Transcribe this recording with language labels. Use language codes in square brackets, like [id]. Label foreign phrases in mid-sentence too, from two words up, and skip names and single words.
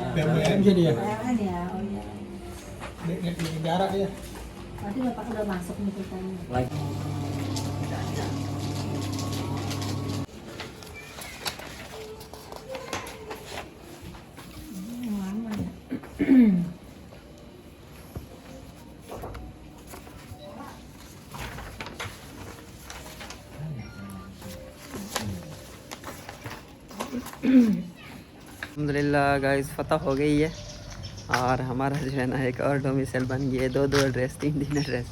[id] BUMN sih dia. Bayarnya ya. Oh iya. Di negara dia. Berarti Bapak udah masuk nih kitanya. lagi. Lama ya. [hi] अल्हम्दुलिल्लाह गाइस फतह हो गई है और हमारा जो है ना एक और डोमिसाइल बन गई है, 2 एड्रेस 3 एड्रेस।